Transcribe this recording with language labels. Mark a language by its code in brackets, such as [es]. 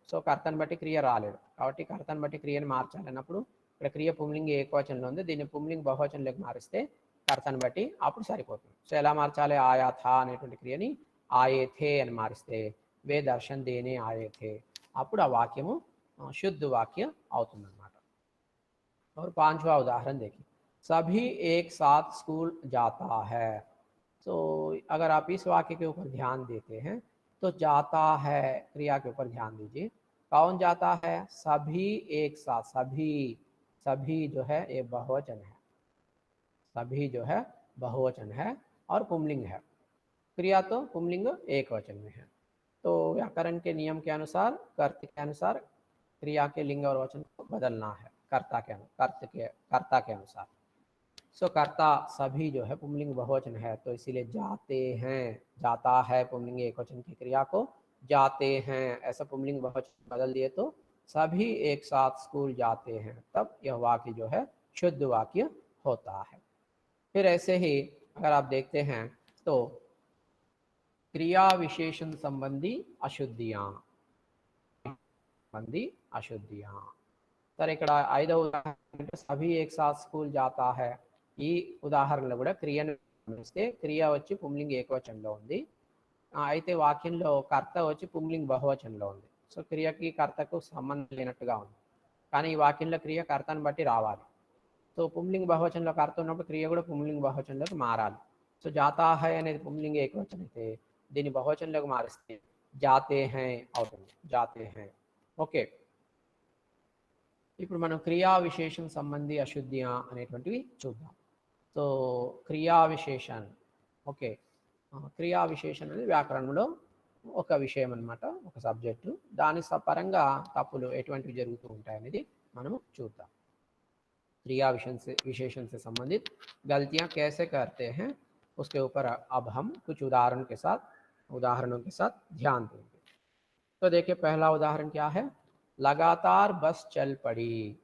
[te] So కర్తని బట్టి క్రియ రాలేదు, కాబట్టి కర్తని బట్టి క్రియను మార్చాలన్నప్పుడు ఇక్కడ క్రియ పుంలింగ ఏకవచనంలో ఉంది, దీన్ని పుంలింగ బహువచనంలోకి మారిస్తే కర్తని బట్టి అప్పుడు సరిపోతుంది. సో ఎలా మార్చాలి, ఆయా థా అనేటువంటి క్రియని ఆయే థే అని మారిస్తే [hi] వే దర్శన్ దేనే ఆయే థే, [te] అప్పుడు ఆ వాక్యము [hi] शुद्ध वाक्य [te] అవుతుందన్నమాట. [hi] और पांचवा उदाहरण देखिए, सभी एक साथ स्कूल जाता है. तो अगर आप इस वाक्य के ऊपर ध्यान देते हैं तो जाता है क्रिया के ऊपर ध्यान दीजिए. कौन जाता है, सभी एक साथ, सभी सभी जो है ये बहुवचन है, सभी जो है बहुवचन है और पुंलिंग है। क्रिया तो पुंलिंग एक वचन में है। तो व्याकरण के नियम के अनुसार, कर्त के अनुसार क्रिया के लिंग और वचन को बदलना है कर्ता के अनुसार। सो कर्ता सभी जो है पुंलिंग बहुवचन है, तो इसीलिए जाते हैं, जाता है पुंलिंग एक वचन की क्रिया को जाते हैं ऐसा पुंलिंग बहुवचन बदल दिए तो सभी एक साथ स्कूल जाते हैं, तब यह वाक्य जो है शुद्ध वाक्य होता है। फिर ऐसे ही अगर आप देखते हैं तो क्रिया विशेषण संबंधी अशुद्धियां, संबंधी अशुद्धियां। [te] సరే ఇక్కడ ఐదవ ఉదాహరణ అంటే [hi] సభి ఏక్ సాత్ స్కూల్ జాతా హై. [te] ఈ ఉదాహరణలో కూడా క్రియను గమనిస్తే క్రియ వచ్చి పుంలింగ్ ఏకవచనంలో ఉంది, అయితే వాక్యంలో కర్త వచ్చి పుంలింగ్ బహువచనంలో ఉంది. సో క్రియకి కర్తకు సంబంధం లేనట్టుగా ఉంది, కానీ ఈ వాక్యంలో క్రియ కర్తను బట్టి రావాలి. సో పుంలింగ్ బహువచనంలో కర్త ఉన్నప్పుడు క్రియ కూడా పుంలింగ్ బహువచనంలోకి మారాలి. సో జాతా హై అనేది పుంలింగ్ ఏకవచనం అయితే దీన్ని బహువచనంలోకి మారిస్తే [hi] జాతే హై [te] అవుతుంది, జాతే హై. ఓకే, ఇప్పుడు మనం క్రియా విశేషణ సంబంధి అశుద్ధి అనేటువంటివి చూద్దాం. సో క్రియా విశేషణ, ఓకే, క్రియా విశేషణ అనేది వ్యాకరణంలో ఒక విషయం అనమాట, ఒక సబ్జెక్టు. దాని పరంగా తప్పులు ఎటువంటివి జరుగుతూ ఉంటాయి అనేది మనము చూద్దాం. [hi] क्रिया विशेषण से संबंधित गलतियां कैसे करते हैं उसके ऊपर अब हम कुछ उदाहरणों के साथ ध्यान देंगे. तो देखिए पहला उदाहरण क्या है, लगातार बस चल पड़ी.